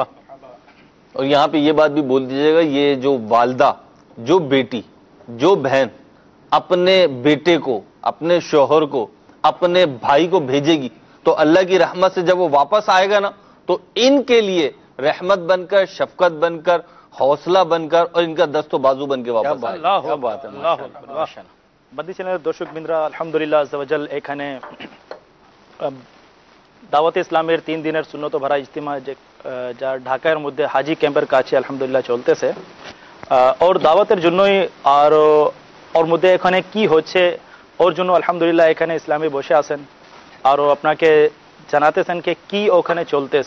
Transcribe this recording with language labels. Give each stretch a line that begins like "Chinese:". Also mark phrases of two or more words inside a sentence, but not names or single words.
Urdu: اور یہاں پہ یہ بات بھی بول دیجیے گا، یہ جو والدہ، جو بیٹی، جو بہن اپنے بیٹے کو، اپنے شوہر کو، اپنے بھائی کو بھیجے گی تو اللہ کی رحمت سے جب وہ واپس آئے گا نا، تو ان کے لیے رحمت بن کر، شفقت بن کر، حوصلہ بن کر، اور ان کا دست و بازو بن کے واپس آئے گا۔ کیا بات ہے!
Bangla: বাদী চ্যানেলের দর্শক বিন্দুরা, আলহামদুলিল্লাহ আজ্জাওয়াজাল, এখানে দাওয়াতে ইসলামের 3 দিনের সুন্নত ভরা ইজতিমা যা ঢাকার মধ্যে হাজি ক্যাম্পের কাছে আলহামদুলিল্লাহ চলতেছে, ওর দাওয়াতের জন্যই আর ওর মধ্যে এখানে কি হচ্ছে ওর জন্য আলহামদুলিল্লাহ এখানে ইসলামী বসে আছেন, আর আপনাকে জানাতেছেন যে কি ওখানে চলতেছে।